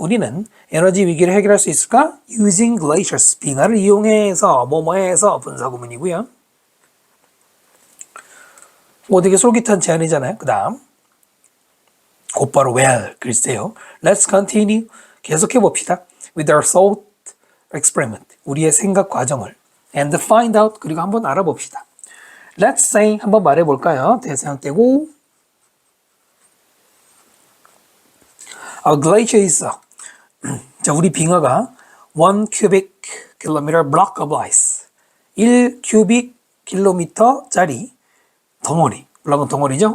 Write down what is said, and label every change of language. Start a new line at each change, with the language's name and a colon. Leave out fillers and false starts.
Korean: 우리는 에너지 위기를 해결할 수 있을까?
English: Using glaciers.
Korean: 빙하를 이용해서 뭐뭐해서 분사구문이고요. 뭐 되게 솔깃한 제안이잖아요. 그 다음 곧바로
English: well
Korean: 글쎄요.
English: Let's continue.
Korean: 계속해 봅시다.
English: With our thought experiment.
Korean: 우리의 생각 과정을
English: and find out.
Korean: 그리고 한번 알아봅시다.
English: Let's say
Korean: 한번 말해볼까요? 대상 떼고
English: A glacier is
Korean: 자, 우리 빙하가
English: 1 cubic kilometer block of ice
Korean: 1 cubic 킬로미터짜리 덩어리, 블럭은 덩어리죠?